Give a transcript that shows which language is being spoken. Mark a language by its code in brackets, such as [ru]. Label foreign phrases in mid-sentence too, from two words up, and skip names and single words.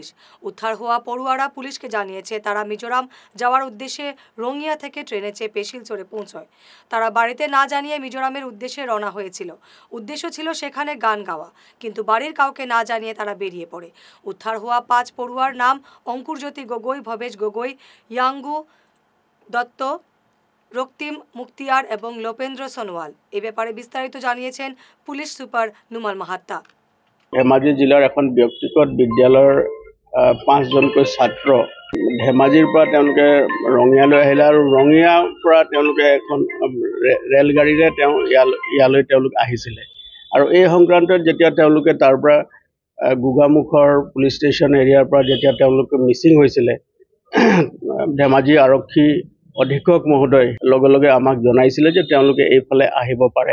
[bn] উদ্ধার হওয়া পড়ুয়ারা পুলিশকে জানিয়েছে তারা মিজোরাম যাওয়ার উদ্দেশ্যে রঙিয়া থেকে ট্রেনে চেপে শিলচরে পৌঁছয়। তারা বাড়িতে না জানিয়ে মিজোরামের উদ্দেশ্যে রওনা হয়েছিল। উদ্দেশ্য ছিল সেখানে গান গাওয়া, কিন্তু বাড়ির কাউকে না জানিয়ে তারা বেরিয়ে পড়ে। উদ্ধার হওয়া 5 পড়ুয়ার নাম অঙ্কুরজ্যোতি গগৈ, ভবেশ গগৈ, ইয়াঙ্গু দত্ত, রক্তিম মুক্তিয়ার এবং লোপেন্দ্র সোনোয়াল। এ ব্যাপারে বিস্তারিত জানিয়েছেন পুলিশ সুপার নুমাল মাহাত্তা। [as] ধেমাজি জিলাৰ এখন ব্যক্তিগত বিদ্যালয়ৰ 5 জনকৈ ছাত্ৰ ধেমাজিৰ পৰা তেওঁলোকে ৰঙিয়ালৈ আহিলে আৰু ৰঙিয়াৰ পৰা তেওঁলোকে এখন ৰেলগাড়ীৰে ইয়ালৈ তেওঁলোক আহিছিলে। আৰু এই সংক্ৰান্তত যেতিয়া তেওঁলোকে তাৰ পৰা গোগামুখৰ পুলিচ ষ্টেচন এৰিয়াৰ পৰা যেতিয়া তেওঁলোকে মিচিং হৈছিলে, ধেমাজি আৰক্ষী অধীক্ষক মহোদয় লগে লগে আমাক জনাইছিলে যে তেওঁলোকে এইফালে আহিব পাৰে।